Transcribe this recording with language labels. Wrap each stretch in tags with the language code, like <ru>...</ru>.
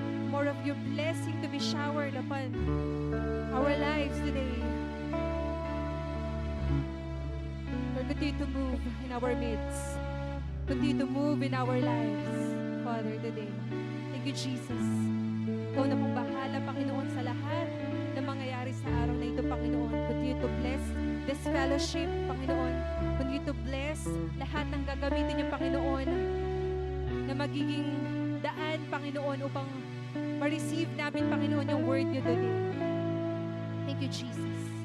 <en>More of your blessing to be showered upon our lives today. Lord, continue to move in our midst. Continue to move in our lives, Father, today. Thank you, Jesus.</en> <tl>Ikaw na pong bahala, Panginoon, sa lahat na mangyayari sa araw na ito, Panginoon.</tl> <en>Continue to bless this fellowship, Panginoon. Continue to bless</en> <tl>lahat ng gagamitin niyo, Panginoon, na magiging daan, Panginoon, upang ma-receive namin, Panginoon, yung word niyo today.</tl> <en>Thank you, Jesus.</en>